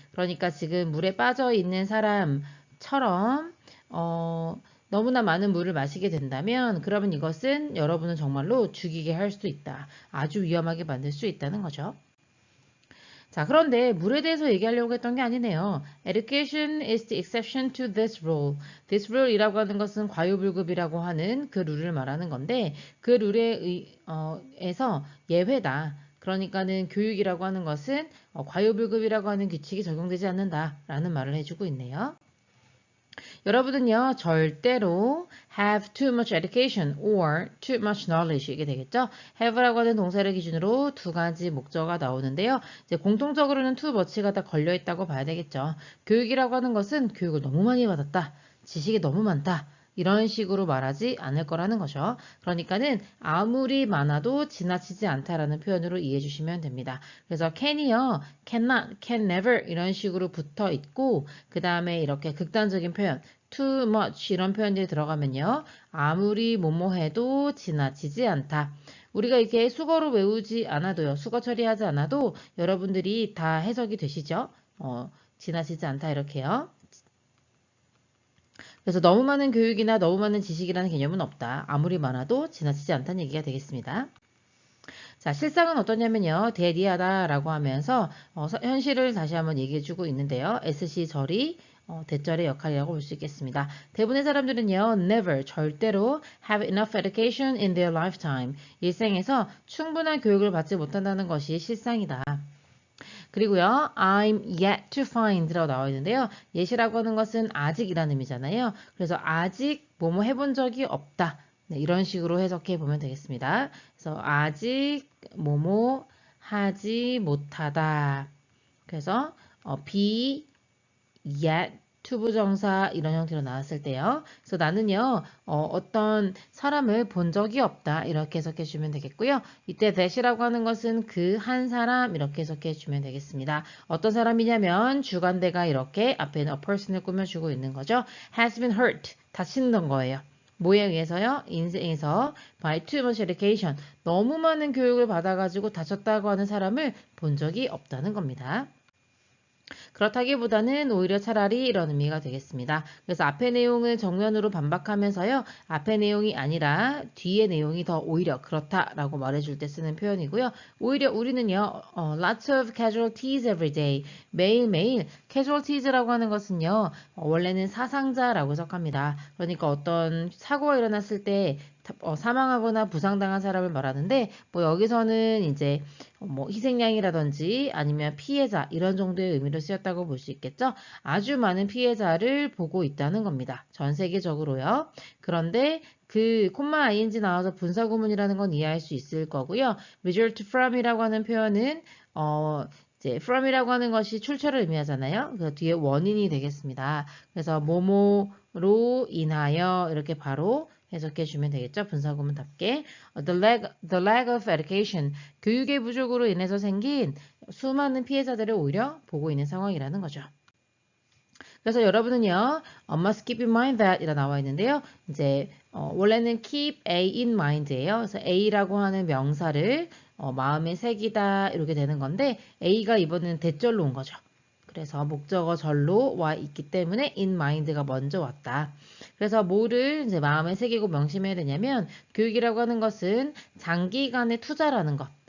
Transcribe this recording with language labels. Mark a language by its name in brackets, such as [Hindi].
[Korean] 그러니까 지금 물에 빠져 있는 사람처럼 너무나 많은 물을 마시게 된다면 그러면 이것은 여러분은 정말로 죽이게 할 수 있다. 아주 위험하게 만들 수 있다는 거죠. 자, 그런데 물에 대해서 얘기하려고 했던 게 아니네요. [English] Education is the exception to this rule. This rule [Korean] 이라고 하는 것은 과유불급이라고 하는 그 룰을 말하는 건데 그 룰에서 예외다. 그러니까는 교육이라고 하는 것은 과유불급이라고 하는 규칙이 적용되지 않는다라는 말을 해주고 있네요. 여러분은요, 절대로 [English] have too much education or too much knowledge [Korean] 이게 되겠죠? have라고 하는 동사를 기준으로 두 가지 목적어가 나오는데요. 이제 공통적으로는 too much가 다 걸려 있다고 봐야 되겠죠. 교육이라고 하는 것은 교육을 너무 많이 받았다. 지식이 너무 많다. 이런 식으로 말하지 않을 거라는 거죠. 그러니까는 아무리 많아도 지나치지 않다라는 표현으로 이해해 주시면 됩니다. 그래서 can이요, cannot, can never 이런 식으로 붙어 있고 그 다음에 이렇게 극단적인 표현 too much 이런 표현들이 들어가면요. 아무리 뭐뭐 해도 지나치지 않다. 우리가 이렇게 수거로 외우지 않아도요. 수거 처리하지 않아도 여러분들이 다 해석이 되시죠? 지나치지 않다 이렇게요. 그래서 너무 많은 교육이나 너무 많은 지식이라는 개념은 없다. 아무리 많아도 지나치지 않다는 얘기가 되겠습니다. 자, 실상은 어떠냐면요. 대리하다라고 하면서 현실을 다시 한번 얘기해주고 있는데요. SC 절이 대절의 역할이라고 볼 수 있겠습니다. 대부분의 사람들은요. [English] never, 절대로 have enough education in their lifetime. [Korean] 일생에서 충분한 교육을 받지 못한다는 것이 실상이다. 그리고요, [English] I'm yet to find [Korean] 라고 나와 있는데요. yet이라고 하는 것은 아직이라는 의미잖아요. 그래서 아직 뭐뭐 해본 적이 없다. 네, 이런 식으로 해석해 보면 되겠습니다. 그래서 아직 뭐뭐 하지 못하다. 그래서 be yet 투부정사 이런 형태로 나왔을 때요. 그래서 나는요. 어떤 사람을 본 적이 없다. 이렇게 해석해 주면 되겠고요. 이때 that이라고 하는 것은 그 한 사람 이렇게 해석해 주면 되겠습니다. 어떤 사람이냐면 주관대가 이렇게 앞에는 a person을 꾸며주고 있는 거죠. [English] has been hurt. [Korean] 다친던 거예요. 뭐에 의해서요? 인생에서 [English] by too much education. [Korean] 너무 많은 교육을 받아가지고 다쳤다고 하는 사람을 본 적이 없다는 겁니다. 그렇다기보다는 오히려 차라리 이런 의미가 되겠습니다. 그래서 앞의 내용을 정면으로 반박하면서요. 앞의 내용이 아니라 뒤의 내용이 더 오히려 그렇다라고 말해줄 때 쓰는 표현이고요. 오히려 우리는요. [English] lots of casualties every day. [Korean] 매일매일 casualties라고 하는 것은요. 원래는 사상자라고 해석합니다. 그러니까 어떤 사고가 일어났을 때 사망하거나 부상당한 사람을 말하는데 뭐 여기서는 이제 뭐 희생양이라든지 아니면 피해자 이런 정도의 의미로 쓰였다고 볼 수 있겠죠. 아주 많은 피해자를 보고 있다는 겁니다. 전 세계적으로요. 그런데 그 콤마 ing 나와서 분사구문이라는 건 이해할 수 있을 거고요. [English] result from [Korean] 이라고 하는 표현은 이제 from이라고 하는 것이 출처를 의미하잖아요. 그 뒤에 원인이 되겠습니다. 그래서 뭐뭐로 인하여 이렇게 바로 해석해 주면 되겠죠. 분사구문답게. [English] The lack of education, [Korean] 교육의 부족으로 인해서 생긴 수많은 피해자들을 오히려 보고 있는 상황이라는 거죠. 그래서 여러분은요, [English] must keep in mind that [Korean] 이라 나와 있는데요. 이제 원래는 [English] keep A in mind [Korean] 예요. 그래서 A라고 하는 명사를 마음에 새기다 이렇게 되는 건데 A가 이번에는 대절로 온 거죠. 그래서 목적어 절로 와 있기 때문에 in mind가 먼저 왔다. 그래서 뭐를 이제 마음에 새기고 명심해야 되냐면 교육이라고 하는 것은 장기간의 투자라는 것.